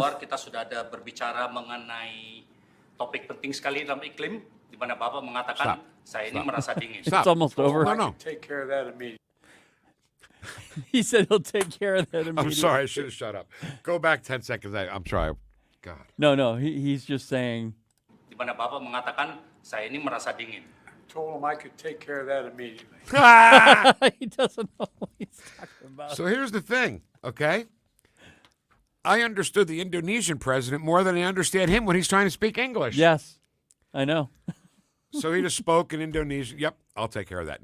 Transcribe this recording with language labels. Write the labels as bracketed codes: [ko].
[id] keluar, kita sudah ada berbicara mengenai topik penting sekali dalam iklim, di mana Bapak mengatakan, saya ini merasa dingin. [en] It's almost over. No. Take care of that immediately. He said he'll take care of that immediately. I'm sorry, I should have shut up. Go back 10 seconds. I'm sorry. God. No, he's just saying. [id] Di mana Bapak mengatakan, saya ini merasa dingin. [en] Told him I could take care of that immediately. He doesn't know what he's talking about. So here's the thing, okay? I understood the Indonesian president more than I understand him when he's trying to speak English. Yes, I know. So he just spoke in Indonesian. Yep, I'll take care of that.